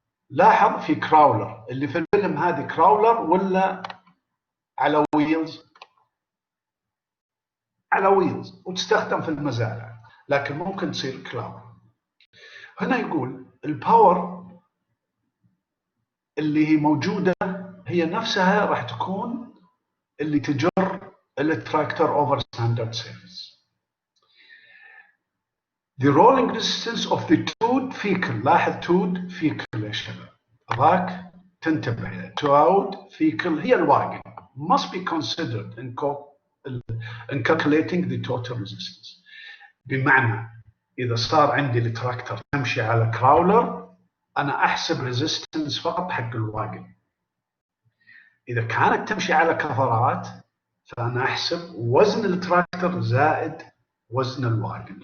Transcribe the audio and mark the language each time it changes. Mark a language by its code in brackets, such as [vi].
[ar] لاحظ في كراولر، اللي في الفيلم هذه كراولر ولا على ويلز؟ على ويلز، وتستخدم في المزارع، لكن ممكن تصير كراولر. هنا يقول الباور اللي هي موجوده هي نفسها راح تكون اللي تجر التراكتور اوفر ستاندرد سيرفيس. [en] The rolling resistance of the towed vehicle، [ar] لاحظ [en] towed vehicle [ar] يا شباب، ذاك تنتبه له. [en] towed vehicle [ar] هي الواجن، [en] must be considered in calculating the total resistance. [ar] بمعنى إذا صار عندي التراكتور تمشي على كراولر، أنا أحسب ريزيستنس فقط حق الواجن. إذا كانت تمشي على كفرات، فأنا أحسب وزن التراكتور زائد وزن الواجن.